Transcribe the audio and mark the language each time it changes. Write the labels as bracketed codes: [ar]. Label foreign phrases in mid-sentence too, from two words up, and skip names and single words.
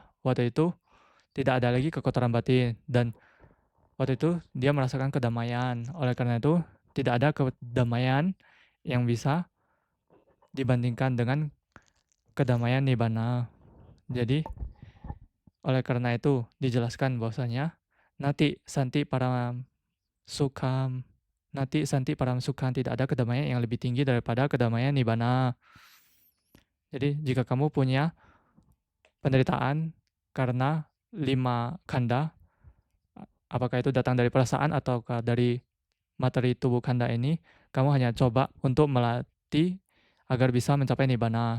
[id] Waktu itu tidak ada lagi kekotoran batin dan waktu itu dia merasakan kedamaian. Oleh karena itu tidak ada kedamaian yang bisa dibandingkan dengan kedamaian nibbana. Jadi oleh karena itu dijelaskan bahwasanya [pi] nati santi param sukham, nati santi param sukham, [id] tidak ada kedamaian yang lebih tinggi daripada kedamaian nibbana. Jadi jika kamu punya penderitaan karena 5 khandha, apakah itu datang dari perasaan ataukah dari materi tubuh khandha ini, kamu hanya coba untuk melatih agar bisa mencapai nibbana.